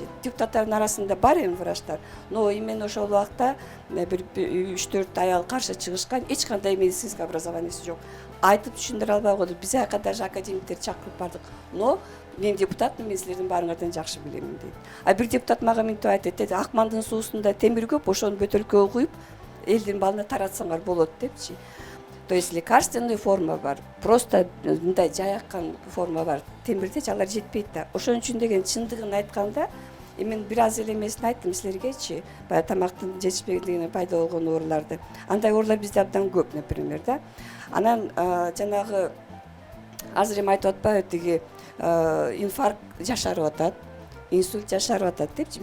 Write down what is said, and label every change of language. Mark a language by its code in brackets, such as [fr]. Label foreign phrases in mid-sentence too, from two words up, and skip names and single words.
[ky] Депутаттардын арасында бар эми врачтар, [ru] но именно [ky] ошол убакта бир 3-4 аял каршы чыгышкан, эч кандай медицинский образованиеси жок. Айтып түшүндүрө албай койдук. Биз аяка даже академиктер чакырып бардык. Но мен депутатмын, мен силердин баарыңардан жакшы билемин дейт. А бир депутат мага мынтип айтат, Акмандын суусунда темир көп, ошону бөтөлкөгө куюп элдин балына таратсаңар болот депчи. [ru] То есть лекарственный форма [ky] бар, просто мындай жайаккан форма бар. Темирде алар жетпейт да. Ошон үчүн деген чындыгын айтканда, мен бир аз эле эмесин айттым силергечи, баягы тамактын жетишпегендигинен пайда болгон ооруларды. Андай оорулар бизде абдан көп, например, да. Анан жанагы азыр эми айтып атпайбы, тиги инфаркт жашарып атат, инсульт жашарып атат депчи.